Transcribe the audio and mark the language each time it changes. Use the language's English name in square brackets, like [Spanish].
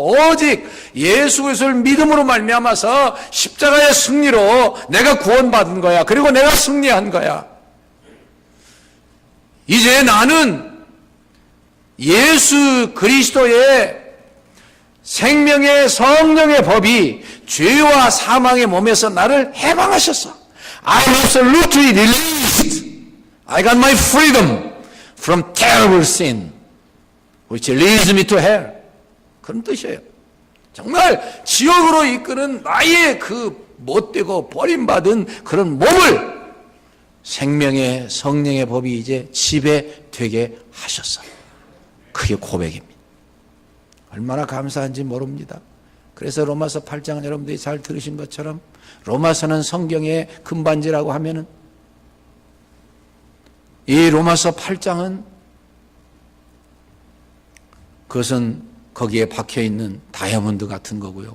[Korean] 오직 예수 그리스도를 믿음으로 말미암아서 십자가의 승리로 내가 구원받은 거야. 그리고 내가 승리한 거야. 이제 나는 예수 그리스도의 생명의 성령의 법이 죄와 사망의 몸에서 나를 해방하셨어. [English] I am absolutely released. I got my freedom from terrible sin, which leads me to hell. [Korean] 그런 뜻이에요. 정말 지옥으로 이끄는 나의 그 못되고 버림받은 그런 몸을 생명의 성령의 법이 이제 지배되게 하셨어요. 그게 고백입니다. 얼마나 감사한지 모릅니다. 그래서 로마서 8장은 여러분들이 잘 들으신 것처럼 로마서는 성경의 금반지라고 하면은 이 로마서 8장은 그것은 거기에 박혀있는 다이아몬드 같은 거고요.